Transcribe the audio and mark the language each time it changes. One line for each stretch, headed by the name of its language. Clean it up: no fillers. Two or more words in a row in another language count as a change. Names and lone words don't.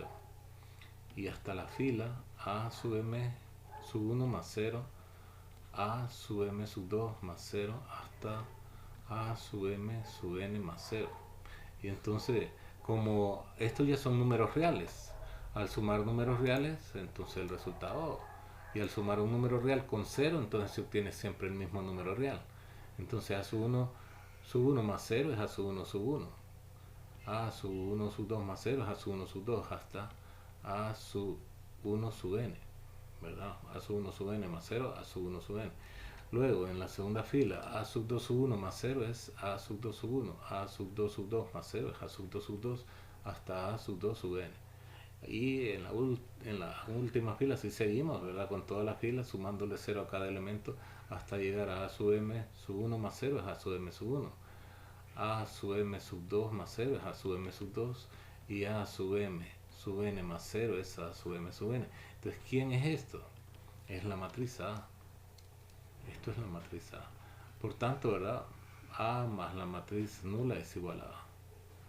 Spanish: Y hasta la fila, A sub m sub 1 más 0, A sub m sub 2 más 0, hasta A sub m sub n más 0. Y entonces, como estos ya son números reales, al sumar números reales, entonces el resultado, y al sumar un número real con 0, entonces se obtiene siempre el mismo número real. Entonces A sub 1 sub 1 más 0 es A sub 1 sub 1, A sub 1 sub 2 más 0 es A sub 1 sub 2, hasta A sub 1 sub n, ¿verdad? A sub 1 sub n más 0, A sub 1 sub n. Luego en la segunda fila, A sub 2 sub 1 más 0 es A sub 2 sub 1, A sub 2 sub 2 más 0 es A sub 2 sub 2, hasta A sub 2 sub n. Y en la última fila si seguimos, ¿verdad? Con toda la fila sumándole 0 a cada elemento hasta llegar a sub m sub 1 más 0 es A sub m sub 1, A sub m sub 2 más 0 es A sub m sub 2, y A sub m sub n más 0 es A sub m sub n. Entonces, ¿quién es esto? Es la matriz A. Esto es la matriz A. Por tanto, ¿verdad? A más la matriz nula es igual a A.